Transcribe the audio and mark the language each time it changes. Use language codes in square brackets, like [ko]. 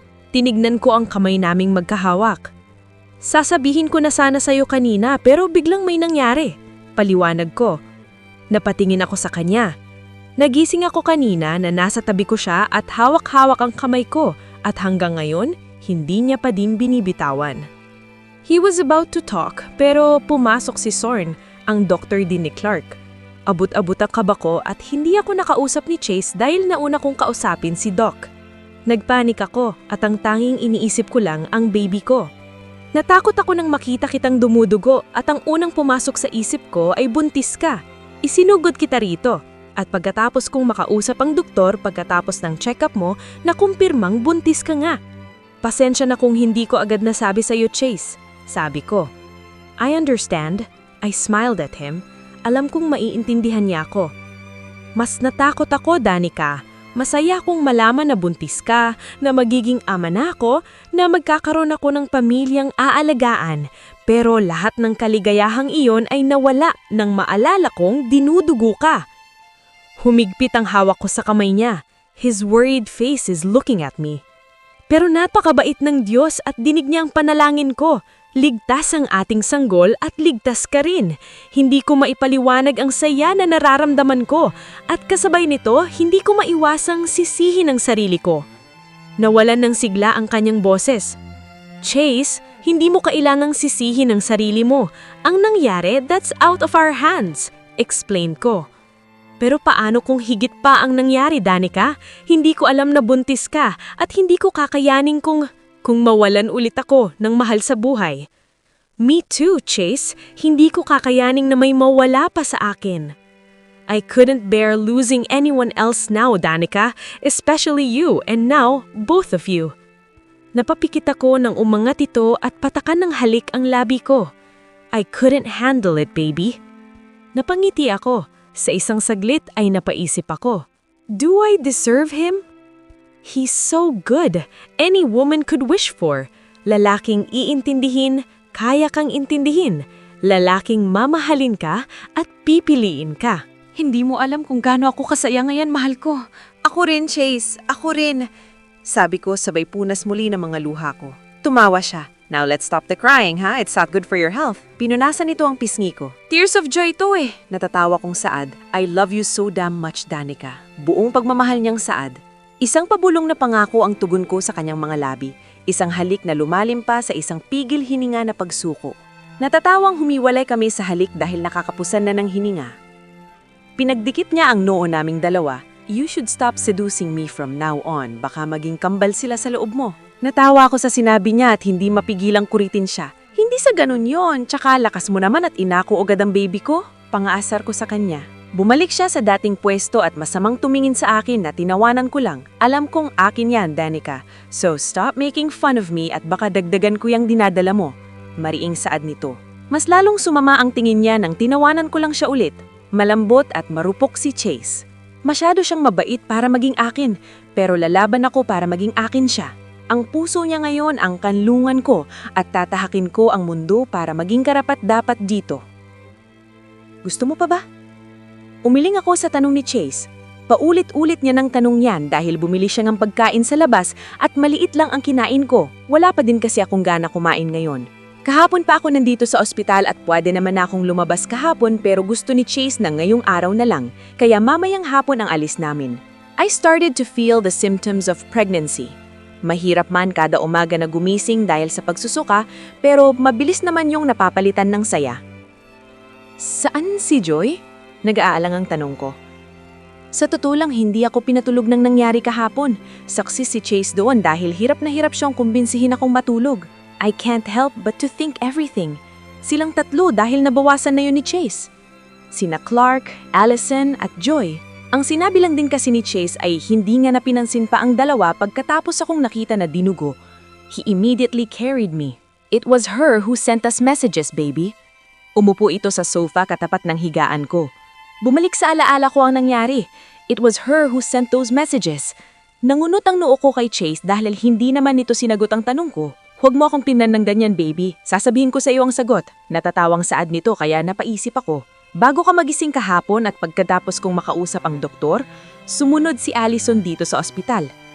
[tl] Tinignan ko ang kamay naming magkahawak. Sasabihin ko na sana sa'yo kanina pero biglang may nangyari. Paliwanag ko. Napatingin ako sa kanya. Nagising ako kanina na nasa tabi ko siya at hawak-hawak ang kamay ko at hanggang ngayon, hindi niya pa din binibitawan. [en] He was about to talk [tl] pero pumasok si Sorn, ang doktor din ni Clark. Abot-abot ang kaba ko at hindi ako nakausap ni Chase dahil nauna kong kausapin si Doc. Nagpanik ako at ang tanging iniisip ko lang ang baby ko. Natakot ako nang makita kitang dumudugo at ang unang pumasok sa isip ko ay buntis ka. Isinugod kita rito at pagkatapos kong makausap ang doktor pagkatapos ng check-up mo, nakumpirmang buntis ka nga. Pasensya na kung hindi ko agad nasabi sa iyo, Chase. Sabi ko. [en] I understand. I smiled at him. [tl] Alam kong maiintindihan niya ako. Mas natakot ako, Danica. Masaya kong malaman na buntis ka, na magiging ama na ako, na magkakaroon ako ng pamilyang aalagaan. Pero lahat ng kaligayahang iyon ay nawala nang maalala kong dinudugo ka. Humigpit ang hawak ko sa kamay niya. [en] His worried face is looking at me. [tl] Pero napakabait ng Diyos at dinig niya ang panalangin ko. Ligtas ang ating sanggol at ligtas ka rin. Hindi ko maipaliwanag ang saya na nararamdaman ko at kasabay nito hindi ko maiwasang sisihin ang sarili ko. Nawalan ng sigla ang kanyang boses. Chase, hindi mo kailangang sisihin ang sarili mo. Ang nangyari, [en] that's out of our hands, explain ko. [tl] Pero paano kung higit pa ang nangyari, Danica? Hindi ko alam na buntis ka at hindi ko kakayanin kung mawalan ulit ako ng mahal sa buhay. Me too, Chase. Hindi ko kakayaning na may mawala pa sa akin. [en] I couldn't bear losing anyone else now, Danica, especially you and now, both of you. [tl] Napapikit ako nang umangat ito at patakan ng halik ang labi ko. [en] I couldn't handle it, baby. [tl] Napangiti ako. Sa isang saglit ay napaisip ako. [en] Do I deserve him? He's so good. Any woman could wish for. [tl] Lalaking iintindihin, kaya kang intindihin. Lalaking mamahalin ka at pipiliin ka. Hindi mo alam kung gaano ako kasaya ngayon, mahal ko. Ako rin, Chase. Ako rin. Sabi ko sabay punas muli ng mga luha ko. Tumawa siya. [en] Now let's stop the crying, ha? It's not good for your health. [tl] Pinunasan nito ang pisngi ko. [en] Tears of joy to eh. [tl] Natatawa kong saad. [en] I love you so damn much, Danica. [tl] Buong pagmamahal niyang saad. Isang pabulong na pangako ang tugon ko sa kanyang mga labi. Isang halik na lumalim pa sa isang pigil hininga na pagsuko. Natatawang humiwalay kami sa halik dahil nakakapusan na ng hininga. Pinagdikit niya ang noo naming dalawa. [en] You should stop seducing me from now on. [tl] Baka maging kambal sila sa loob mo. Natawa ako sa sinabi niya at hindi mapigilang kuritin siya. Hindi sa ganun yon, tsaka lakas mo naman at inako agad ang baby ko. Pangaasar ko sa kanya. Bumalik siya sa dating pwesto at masamang tumingin sa akin na tinawanan ko lang. Alam kong akin yan, Danica. [en] So stop making fun of me [tl] at baka dagdagan ko yung dinadala mo. Mariing saad nito. Mas lalong sumama ang tingin niya nang tinawanan ko lang siya ulit. Malambot at marupok si Chase. Masyado siyang mabait para maging akin, pero lalaban ako para maging akin siya. Ang puso niya ngayon ang kanlungan ko at tatahakin ko ang mundo para maging karapat-dapat dito. Gusto mo pa ba? Umiling ako sa tanong ni Chase. Paulit-ulit niya ng tanong yan dahil bumili siya ng pagkain sa labas at maliit lang ang kinain ko. Wala pa din kasi akong gana kumain ngayon. Kahapon pa ako nandito sa ospital at pwede naman akong lumabas kahapon pero gusto ni Chase na ngayong araw na lang, kaya mamayang hapon ang alis namin. [en] I started to feel the symptoms of pregnancy. [tl] Mahirap man kada umaga na gumising dahil sa pagsusuka, pero mabilis naman yung napapalitan ng saya. Saan si Joy? Nag-aalang ang tanong ko. Sa totoo lang, hindi ako pinatulog ng nangyari kahapon. Saksi si Chase doon dahil hirap na hirap siyang kumbinsihin akong matulog. [en] I can't help but to think everything. [tl] Silang tatlo dahil nabawasan na yun ni Chase. Sina Clark, Allison at Joy. Ang sinabi lang din kasi ni Chase ay hindi nga napinansin pa ang dalawa pagkatapos akong nakita na dinugo. [en] He immediately carried me. It was her who sent us messages, baby. [tl] Umupo ito sa sofa katapat ng higaan ko. Bumalik sa alaala ko ang nangyari. [en] It was her who sent those messages. [tl] Nangunot ang noo ko kay Chase dahil hindi naman nito sinagot ang tanong ko. Huwag mo akong tingnan ng ganyan, baby. Sasabihin ko sa iyo ang sagot. Natatawang saad nito kaya napaisip ako. Bago ka magising kahapon at pagkatapos kong makausap ang doktor, sumunod si Allison dito sa ospital.